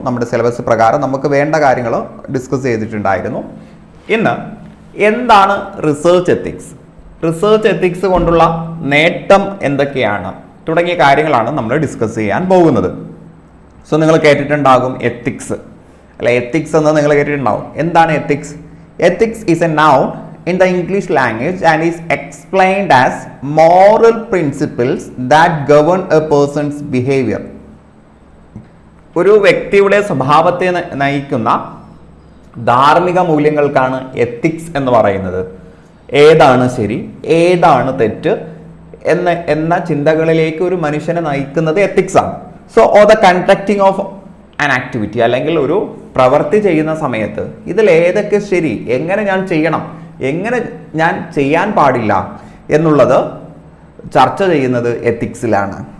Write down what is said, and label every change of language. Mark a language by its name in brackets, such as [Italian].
[Malayalam] നമ്മുടെ സിലബസ് പ്രകാരം നമുക്ക് വേണ്ട കാര്യങ്ങൾ ഡിസ്കസ് ചെയ്തിട്ടുണ്ടായിരുന്നു. ഇന്ന് എന്താണ് റിസർച്ച് എത്തിക്സ്, റിസർച്ച് എത്തിക്സ് കൊണ്ടുള്ള നേട്ടം എന്തൊക്കെയാണ് തുടങ്ങിയ കാര്യങ്ങളാണ് നമ്മൾ ഡിസ്കസ് ചെയ്യാൻ പോകുന്നത്. സോ നിങ്ങൾ കേട്ടിട്ടുണ്ടാകും എത്തിക്സ് അല്ലെ, എത്തിക്സ് എന്ന് നിങ്ങൾ കേട്ടിട്ടുണ്ടാവും. എന്താണ് ethics? [English] Ethics is a noun in the English language and is explained as moral principles that govern a person's behavior. [Malayalam] ഒരു വ്യക്തിയുടെ സ്വഭാവത്തെ നയിക്കുന്ന ധാർമ്മിക മൂല്യങ്ങൾക്കാണ് എത്തിക്സ് എന്ന് പറയുന്നത്. ഏതാണ് ശരി, ഏതാണ് തെറ്റ് എന്ന ചിന്തകളിലേക്ക് ഒരു മനുഷ്യനെ നയിക്കുന്നത് എത്തിക്സ് ആണ്. [English] so the conducting of an activity, [Malayalam] അല്ലെങ്കിൽ ഒരു പ്രവൃത്തി ചെയ്യുന്ന സമയത്ത് ഇതിൽ ഏതൊക്കെ ശരി, എങ്ങനെ ഞാൻ ചെയ്യണം, എങ്ങനെ ഞാൻ ചെയ്യാൻ പാടില്ല എന്നുള്ളത് ചർച്ച ചെയ്യുന്നത് എത്തിക്സിലാണ്.